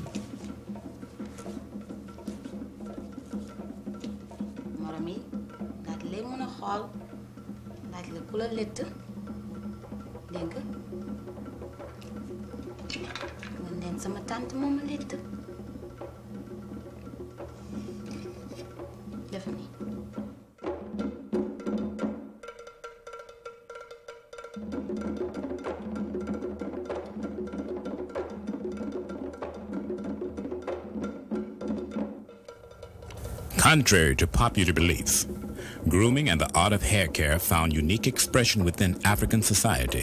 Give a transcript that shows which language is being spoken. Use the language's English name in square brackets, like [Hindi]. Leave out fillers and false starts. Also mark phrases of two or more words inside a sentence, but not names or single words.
[Wolof] morom yi daal di lay mën a xool laaj la ku la lett dégg nga leen sama tante moom a lett def nii [English] Contrary to popular beliefs, grooming and the art of hair care found unique expression within African society.